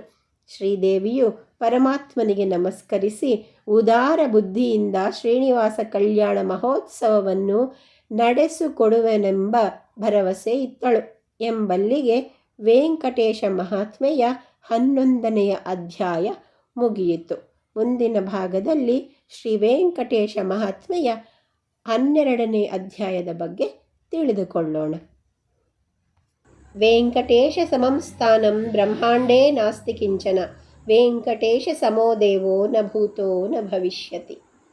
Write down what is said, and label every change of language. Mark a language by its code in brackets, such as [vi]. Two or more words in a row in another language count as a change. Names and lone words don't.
[kn] ಶ್ರೀದೇವಿಯು ಪರಮಾತ್ಮನಿಗೆ ನಮಸ್ಕರಿಸಿ ಉದಾರ ಬುದ್ಧಿಯಿಂದ ಶ್ರೀನಿವಾಸ ಕಲ್ಯಾಣ ಮಹೋತ್ಸವವನ್ನು ನಡೆಸಿಕೊಡುವೆನೆಂಬ ಭರವಸೆ ಇತ್ತಳು. ಎಂಬಲ್ಲಿಗೆ ವೆಂಕಟೇಶ ಮಹಾತ್ಮೆಯ 11ನೆಯ ಅಧ್ಯಾಯ ಮುಗಿಯಿತು. ಮುಂದಿನ ಭಾಗದಲ್ಲಿ ಶ್ರೀ ವೆಂಕಟೇಶ ಮಹಾತ್ಮೆಯ 12ನೇ ಅಧ್ಯಾಯದ ಬಗ್ಗೆ ತಿಳಿದುಕೊಳ್ಳೋಣ. [sa] ವೆಂಕಟೇಶ ಸಮಂ ಸ್ಥಾನಂ ಬ್ರಹ್ಮಾಂಡೇ ನಾಸ್ತಿ ಕಿಂಚನ. ವೆಂಕಟೇಶ ಸಮೋ ದೇವೋ ನ ಭೂತೋ ನ ಭವಿಷ್ಯತಿ.